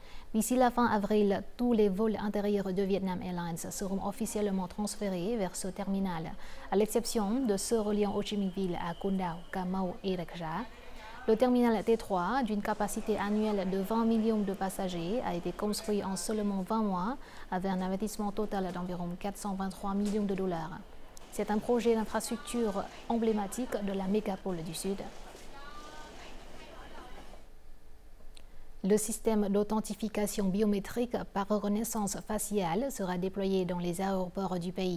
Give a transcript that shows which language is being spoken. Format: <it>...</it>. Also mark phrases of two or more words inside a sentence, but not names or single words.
<fr>D'ici la fin avril, tous les vols intérieurs de Vietnam Airlines seront officiellement transférés vers ce terminal, à l'exception de ceux reliant Ho Chi Minh Ville à Con Dao, Cà Mau et Rạch Giá. Le terminal T3, d'une capacité annuelle de 20 millions de passagers, a été construit en seulement 20 mois, avec un investissement total d'environ 423 millions de dollars. C'est un projet d'infrastructure emblématique de la mégapole du Sud. Le système d'authentification biométrique par reconnaissance faciale sera déployé dans les aéroports du pays.</fr>